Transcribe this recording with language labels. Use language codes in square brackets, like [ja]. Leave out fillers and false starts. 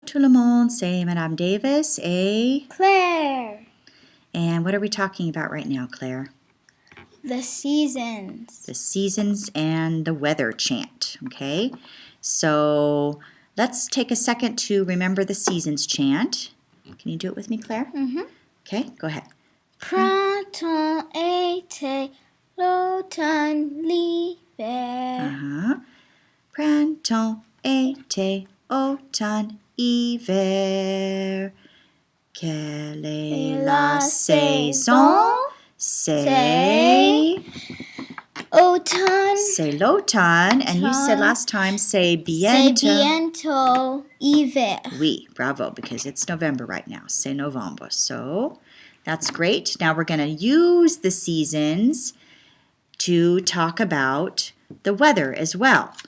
[fr] tout le monde, c'est Madame Davis et Claire. [en] And what are we talking about right now, Claire? The seasons. The seasons and the weather chant, okay? So let's take a second to remember the seasons chant. Can you do it with me, Claire? Mm-hmm. Okay, go ahead. [fr] Printemps, été, l'automne, l'hiver. Uh-huh. Printemps, été, automne, hiver. Quelle est la saison? C'est automne. C'est l'automne. [en] And you said last time, [fr] c'est bientôt. C'est bientôt hiver. Oui, bravo, [en] because it's November right now. [fr] C'est novembre. [en] So that's great. Now we're going to use the seasons to talk about the weather as well.